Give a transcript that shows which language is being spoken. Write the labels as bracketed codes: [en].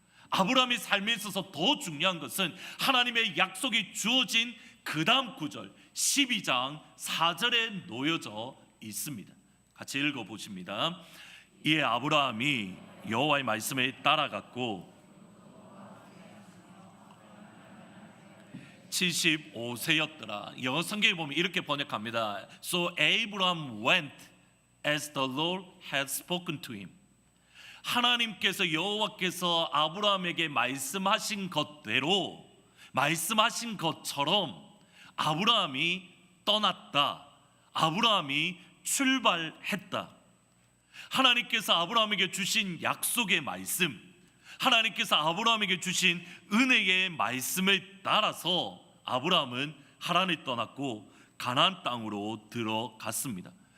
[ko] 아브라함의 삶에 있어서 더 중요한 것은 하나님의 약속이 주어진 그 다음 구절 12장 4절에 놓여져 있습니다. 같이 읽어보십니다. 이에 아브라함이 여호와의 말씀에 따라갔고 75세였더라. 영어 성경에 보면 이렇게 번역합니다. [en] So Abraham went as the Lord had spoken to him. [ko] 하나님께서 여호와께서 아브라함에게 말씀하신 것대로 말씀하신 것처럼 아브라함이 떠났다. 아브라함이 출발했다. 하나님께서 아브라함에게 주신 약속의 말씀, 하나님께서 아브라함에게 주신 은혜의 말씀을 따라서 아브라함은 하란을 떠났고 가나안 땅으로 들어갔습니다.